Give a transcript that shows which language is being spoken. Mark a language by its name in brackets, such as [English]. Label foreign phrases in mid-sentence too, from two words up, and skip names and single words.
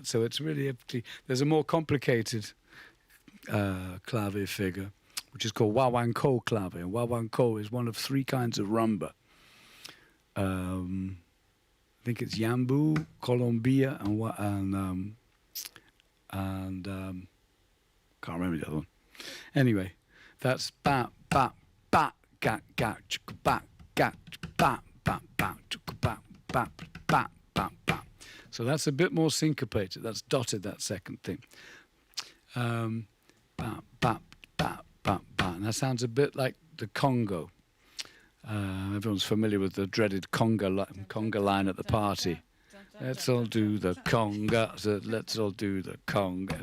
[English] So it's really, there's a more complicated clave figure, which is called wawanko clave. And wawanko is one of three kinds of rumba. I think it's Yambu, Colombia, and can't remember the other one. Anyway, that's ba ba ba ga ga chuk ba ga ba ba ba chuk ba ba ba ba ba. So that's a bit more syncopated. That's dotted, that second thing. Ba ba ba ba ba. And that sounds a bit like the Congo. Everyone's familiar with the dreaded conga line at the party. Let's all do the conga. So let's all do the conga.